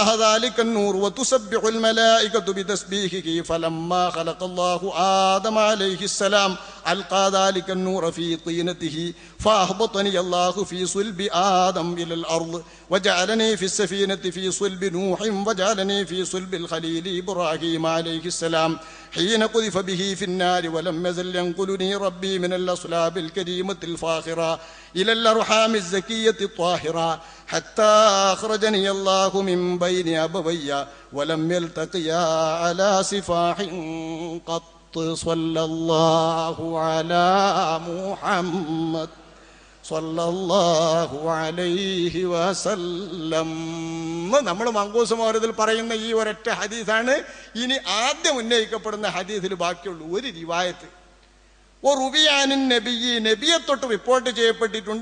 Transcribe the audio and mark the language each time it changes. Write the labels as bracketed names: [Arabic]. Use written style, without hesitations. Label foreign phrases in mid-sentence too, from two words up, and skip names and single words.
[Arabic] ذلك النور وتسبح الملائكة بتسبيحه فلما خلق الله آدم عليه السلام ألقى ذلك النور في طينته فأهبطني الله في صلب آدم إلى الأرض وجعلني في السفينة في صلب نوح وجعلني في صلب الخليل إبراهيم عليه السلام حين قذف به في النار ولم يزل ينقلني ربي من الأصلاب الكريمة الفاخرة إلى الأرحام الزكية الطاهرة حتى أخرجني الله من بين أبوي ولم يلتقيا على سفاح قط صلى الله على محمد صلى الله عليه وسلم. [Malayalam] നമ്മൾ മങ്കൂസ് മൗലിദിൽ പറയുന്ന ഈ ഒരൊറ്റ ഹദീസാണ് ഇനി ആദ്യം ഉന്നയിക്കപ്പെടുന്ന ഹദീസിൽ ബാക്കിയുള്ള ഒരു റിവായത്ത്. [Arabic] أو روي عن النبي, [Malayalam] നബിയെ തൊട്ട് റിപ്പോർട്ട് ചെയ്യപ്പെട്ടിട്ടുണ്ട്.